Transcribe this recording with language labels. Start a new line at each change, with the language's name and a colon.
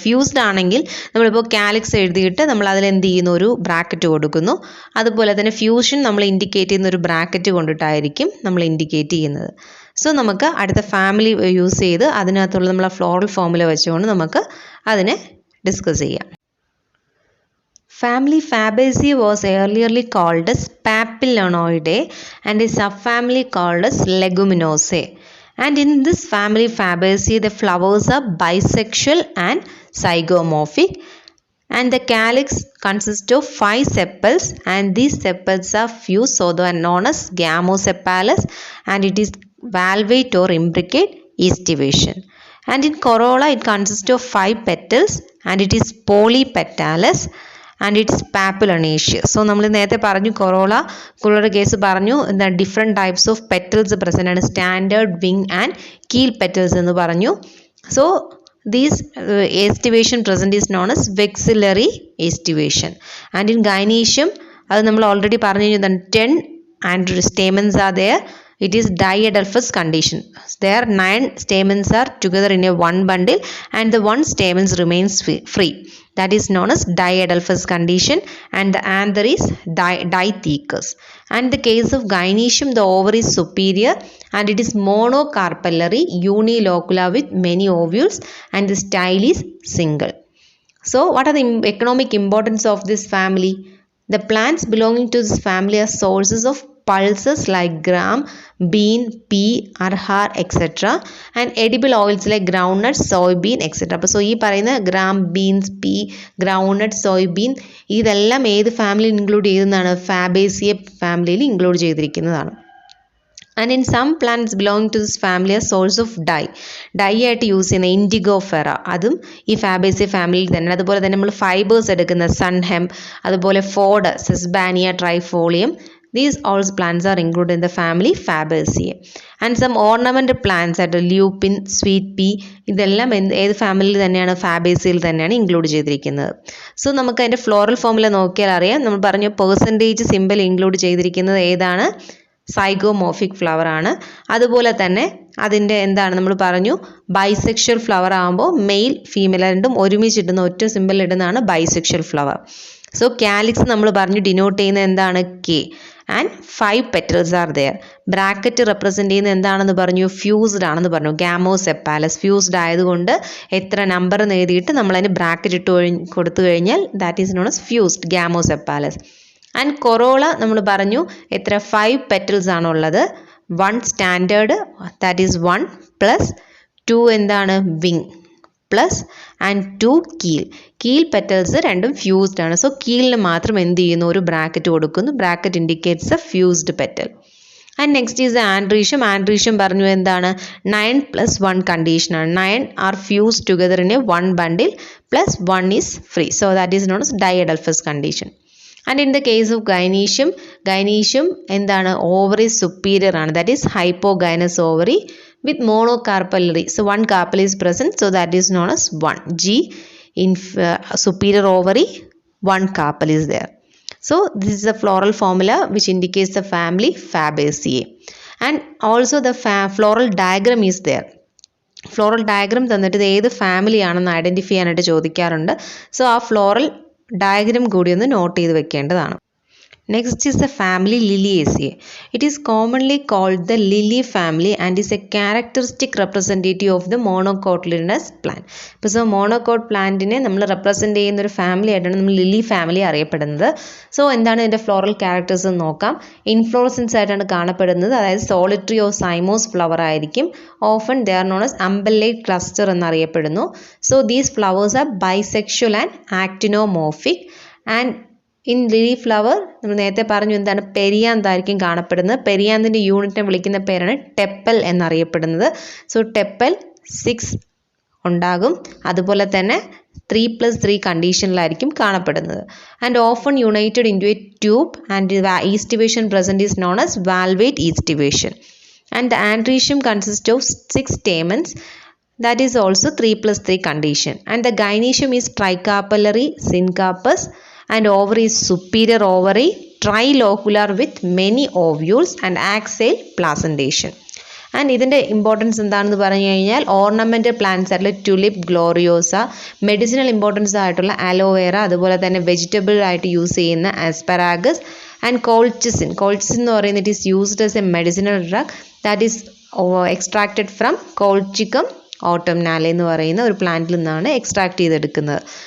Malayalam: Fused ആണെങ്കിൽ നമ്മളിപ്പോൾ calyx എഴുതിയിട്ട് നമ്മൾ അതിൽ എന്ത് ചെയ്യുന്നു, ഒരു ബ്രാക്കറ്റ് കൊടുക്കുന്നു. അതുപോലെ തന്നെ ഫ്യൂഷൻ നമ്മൾ ഇൻഡിക്കേറ്റ് ചെയ്യുന്ന ഒരു ബ്രാക്കറ്റ് കൊണ്ടിട്ടായിരിക്കും നമ്മൾ ഇൻഡിക്കേറ്റ് ചെയ്യുന്നത്. സോ നമുക്ക് അടുത്ത ഫാമിലി യൂസ് ചെയ്ത് അതിനകത്തുള്ള നമ്മളെ ഫ്ലോറൽ ഫോമുല വെച്ചുകൊണ്ട് നമുക്ക് അതിനെ ഡിസ്കസ് ചെയ്യാം.
English: Family Fabaceae was earlierly called as Papilionoideae and a subfamily called as Leguminosae. And in this family Fabaceae, the flowers are bisexual and zygomorphic. And the calyx consists of 5 sepals, and these sepals are fused, so they are known as gamosepalous, and it is valvate or imbricate aestivation. And in corolla, it consists of 5 petals, and it is polypetalous. And it's papilionaceous.
Malayalam: So നമ്മൾ നേരത്തെ പറഞ്ഞു കൊറോളയുടെ case പറഞ്ഞു എന്താ different types of petals present ആണ്, standard wing and keel petals എന്ന് പറഞ്ഞു.
English: So these aestivation present is known as vexillary aestivation. And in gynoecium
Malayalam: അത് നമ്മൾ ഓൾറെഡി പറഞ്ഞു കഴിഞ്ഞാൽ
English: 10 and stamens are there. It is diadelphous condition. There 9 stamens are together in a one bundle and the one stamens remains free. That is known as diadelphous condition, and the anther is dithecous. And the case of gynecium, the ovary is superior and it is monocarpellary unilocular with many ovules and the style is single. So what are the economic importance of this family? The plants belonging to this family are sources of pulses like gram, bean, pea, arhar, etc. and edible oils like groundnut, soybean, etc.
Malayalam: അപ്പോൾ so ഈ പറയുന്ന gram, beans, P, groundnut, സോയ്ബീൻ ഇതെല്ലാം ഏത് family include ചെയ്യുന്നതാണ്? Fabaceae ഫാമിലിയിൽ include ചെയ്തിരിക്കുന്നതാണ്.
English: and in some plants belonging to this family are source of dye
Malayalam: ആയിട്ട് use ചെയ്യുന്ന ഇൻഡിഗോഫെറ, അതും ഈ ഫാബേസിയ ഫാമിലിയിൽ തന്നെ. അതുപോലെ തന്നെ നമ്മൾ ഫൈബേഴ്സ് എടുക്കുന്ന സൺഹെം, അതുപോലെ Ford, സെസ്ബാനിയ, ട്രൈഫോളിയം,
English: these all plants are included in the family Fabaceae. And some ornamental plants at lupin, sweet pea
Malayalam: ഇതെല്ലാം ഏത് ഫാമിലിയിൽ തന്നെയാണ്? ഫാബേസിയയിൽ തന്നെയാണ് ഇൻക്ലൂഡ് ചെയ്തിരിക്കുന്നത്. സോ നമുക്ക് അതിൻ്റെ ഫ്ലോറൽ ഫോമുല നോക്കിയാൽ അറിയാം. നമ്മൾ പറഞ്ഞു പെർസെൻറ്റേജ് സിമ്പിൾ ഇൻക്ലൂഡ് ചെയ്തിരിക്കുന്നത് ഏതാണ്? സൈഗോമോർഫിക് ഫ്ലവർ ആണ്. അതുപോലെ തന്നെ അതിൻ്റെ എന്താണ് നമ്മൾ പറഞ്ഞു ബൈസെക്ഷൽ ഫ്ലവർ ആകുമ്പോൾ മെയിൽ ഫീമെയിൽ രണ്ടും ഒരുമിച്ചിടുന്ന ഒറ്റ സിമ്പിൾ ഇടുന്നതാണ് ബൈസെക്ഷൽ ഫ്ലവർ. സോ കാലിക്സ് നമ്മൾ പറഞ്ഞു ഡിനോട്ട് ചെയ്യുന്നത് എന്താണ്? K.
English: And 5 petals are there.
Malayalam: Bracket represent ചെയ്യുന്നത് എന്താണെന്ന് പറഞ്ഞു? ഫ്യൂസ്ഡ് ആണെന്ന് പറഞ്ഞു. ഗാമോസെപ്പാലസ് ഫ്യൂസ്ഡ് ആയതുകൊണ്ട് എത്ര നമ്പർ എന്ന് എഴുതിയിട്ട് നമ്മളതിന് ബ്രാക്കറ്റ് കൊടുത്തു കഴിഞ്ഞാൽ
English: That is known as fused gamosepalous.
Malayalam: And corolla നമ്മൾ പറഞ്ഞു എത്ര? 5 petals ആണുള്ളത്.
English: 1 standard that is 1 plus 2
Malayalam: എന്താണ്?
English: wing plus and 2 keel petals
Malayalam: രണ്ടും ഫ്യൂസ്ഡ് ആണ്. സോ കീലിന് മാത്രം എന്ത് ചെയ്യുന്നു? ഒരു ബ്രാക്കറ്റ് കൊടുക്കുന്നു.
English: Bracket indicates a fused petal. And next is the androecium. Androecium
Malayalam: പറഞ്ഞു എന്താണ്
English: 9 plus 1 condition ആണ്. 9 are fused together in a one bundle plus 1 is free. So that is known as diadelphous condition. And in the case of gynecium, gynecium
Malayalam: എന്താണ്
English: ovary superior ആണ്. That is hypogynous ovary with monocarpellary. So one carpel is present. So that is known as 1. G in superior ovary, one carpel is there. So this is the floral formula which indicates the family Fabaceae. And also the floral diagram is there.
Malayalam: Floral diagram തന്നിട്ട് ഇത് ഏത് family ആണെന്ന് identify ചെയ്യാനായിട്ട് ചോദിക്കാറുണ്ട്. So ആ floral diagram കൂടി ഒന്ന് not ചെയ്ത് വെക്കേണ്ടതാണ്.
English: Next is the family Liliaceae. It is commonly called the lily family and is a characteristic representative of the monocotyledonous plant.
Malayalam: So monocot പ്ലാന്റിനെ നമ്മൾ റെപ്രസെൻറ്റ് ചെയ്യുന്ന ഒരു ഫാമിലി ആയിട്ടാണ് നമ്മൾ ലിലി ഫാമിലി അറിയപ്പെടുന്നത്. സോ എന്താണ് ഇതിൻ്റെ ഫ്ലോറൽ ക്യാരക്ടേഴ്സ് എന്ന് നോക്കാം. ഇൻഫ്ലോറസൻസ് ആയിട്ടാണ് കാണപ്പെടുന്നത്. അതായത് സോളിറ്ററി ഓർ സൈമോസ് ഫ്ലവർ ആയിരിക്കും.
English: often they are known as umbellate cluster
Malayalam: എന്നറിയപ്പെടുന്നു.
English: So these flowers are bisexual and actinomorphic. And in lily flower
Malayalam: നമ്മൾ നേരത്തെ പറഞ്ഞു എന്താണ് പെരിയാന്തായിരിക്കും കാണപ്പെടുന്നത്. പെരിയാന്തിൻ്റെ യൂണിറ്റിനെ വിളിക്കുന്ന പേരാണ് ടെപ്പൽ എന്നറിയപ്പെടുന്നത്. സോ ടെപ്പൽ 6 ഉണ്ടാകും. അതുപോലെ തന്നെ 3+3 കണ്ടീഷനിലായിരിക്കും കാണപ്പെടുന്നത്.
English: And often united in to a tube and aestivation present is known as valvate aestivation. And the androecium consist of 6 stamens. That is also 3+3 condition. And the gynecium is tricarpellary, syncarpous. And ovary is superior ovary, trilocular with many ovules and axial placentation.
Malayalam: And ഇതിൻ്റെ importance എന്താണെന്ന് പറഞ്ഞു കഴിഞ്ഞാൽ ornamental plants ആയിട്ടുള്ള tulip ഗ്ലോറിയോസ, medicinal importance ആയിട്ടുള്ള aloe vera, അതുപോലെ തന്നെ vegetable ആയിട്ട് use ചെയ്യുന്ന ആസ്പെറാഗസ് ആൻഡ് കോൾച്ചിസിൻ. കോൾച്ചിസിൻ എന്ന് പറയുന്നത്
English: it is used as a medicinal drug that is extracted from
Malayalam: കോൾച്ചിക്കം ഓട്ടംനാലെ എന്ന് പറയുന്ന ഒരു പ്ലാന്റിൽ നിന്നാണ് എക്സ്ട്രാക്ട് ചെയ്തെടുക്കുന്നത്.